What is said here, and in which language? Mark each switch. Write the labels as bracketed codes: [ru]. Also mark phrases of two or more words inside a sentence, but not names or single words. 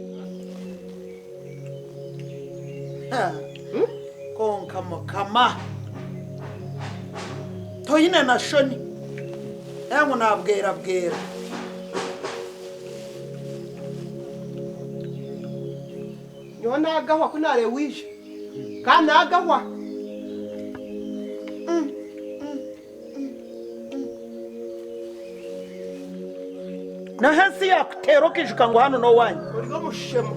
[nyn] Konka mukama. Toyine na shoni. Yangu nabwera bwera. Nyona agahwa kunare wishe. Kana agahwa. Na hasi ya kutero kishuka ngo hano no wanyu. Urigo mushemo.